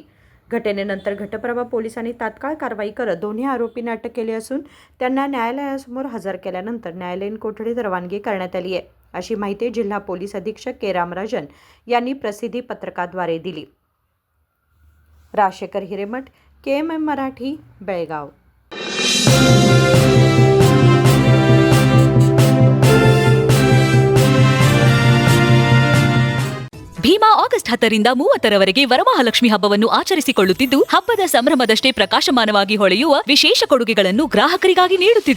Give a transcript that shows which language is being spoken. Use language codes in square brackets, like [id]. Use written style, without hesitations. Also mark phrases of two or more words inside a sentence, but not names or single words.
[mr] घटनेनंतर घटप्रभा पोलिसांनी तात्काळ कारवाई करत दोन्ही आरोपींना अटक केली असून त्यांना न्यायालयासमोर हजर केल्यानंतर न्यायालयीन कोठडीत रवानगी करण्यात आली आहे, अशी माहिती जिल्हा पोलीस अधीक्षक के रामराजन यांनी प्रसिद्धी पत्रकाद्वारे दिली. राजेकर हिरेमठ, KMM मराठी, बेळगाव. [kn] ಭೀಮಾ ಆಗಸ್ಟ್ 10ರಿಂದ 30ರವರೆಗೆ ವರಮಹಾಲಕ್ಷ್ಮಿ ಹಬ್ಬವನ್ನು ಆಚರಿಸಿಕೊಳ್ಳುತ್ತಿದ್ದು, ಹಬ್ಬದ ಸಂಭ್ರಮದಷ್ಟೇ ಪ್ರಕಾಶಮಾನವಾಗಿ ಹೊಳೆಯುವ ವಿಶೇಷ ಕೊಡುಗೆಗಳನ್ನು ಗ್ರಾಹಕರಿಗಾಗಿ ನೀಡುತ್ತಿದೆ.